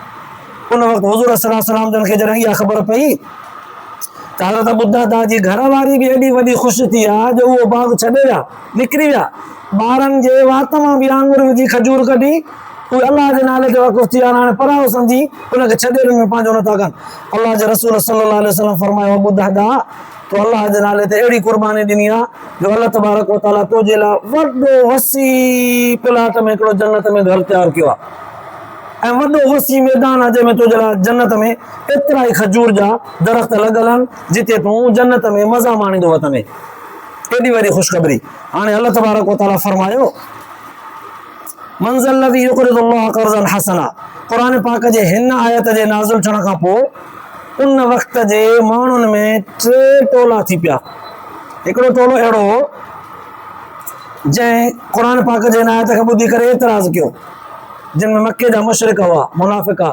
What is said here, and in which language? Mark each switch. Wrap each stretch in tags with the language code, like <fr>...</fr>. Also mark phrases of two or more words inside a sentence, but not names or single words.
<sd>उन वक़्तु हुज़ूर</sd> <ar>صلى الله عليه وسلم</ar> <sd>जन खे जॾहिं इहा ख़बर पई त हज़रत अबू दरदा जी घरवारी बि एॾी वॾी ख़ुशि थी आहे जो उहो बाग़ छॾे विया, निकिरी विया, ॿारनि जे वात मां बि आंगुर विझी खजूर कढी, उहे अल्लाह जे नाले ते वक़ुफ़ थी विया, हाणे पराओ सम्झी उनखे छॾे ॾिनो, पंहिंजो नथा कनि। अल्लाह जे रसूल</sd> <ar>صلى الله عليه وسلم</ar> <sd>फरमायो अबू दरदा तो अल्लाह जे नाले ते अहिड़ी क़ुर्बानी ॾिनी आहे जो</sd> <ar>الله تبارك وتعالى</ar> <sd>तुंहिंजे लाइ वॾो वसी प्लाट में हिकिड़ो जन्नत में घर तयारु कयो आहे, ऐं वॾो वसी मैदान आहे जंहिंमें तुंहिंजे लाइ जन्नत में एतिरा ई खजूर जा दरख़्त लॻल आहिनि जिते तूं जन्नत में मज़ा माणींदो वत में। एॾी वॾी ख़ुशख़बरी। हाणे</sd> <ar>الله تبارك وتعالى</ar> <sd>फरमायो</sd> <ar>من ذا الذي يقرض الله قرضا حسنا,</ar> <sd>क़ुरान पाक जे हिन आयत जे नाज़िल थियण खां पोइ उन वक़्त जे माण्हुनि में 3 टोला थी पिया। हिकिड़ो टोलो अहिड़ो हो जंहिं क़ुरान पाक जे हिन आयत खे ॿुधी करे एतिराज़ कयो, जिन में मके जा मुशरिक हुआ, मुनाफ़िक़ा।</sd>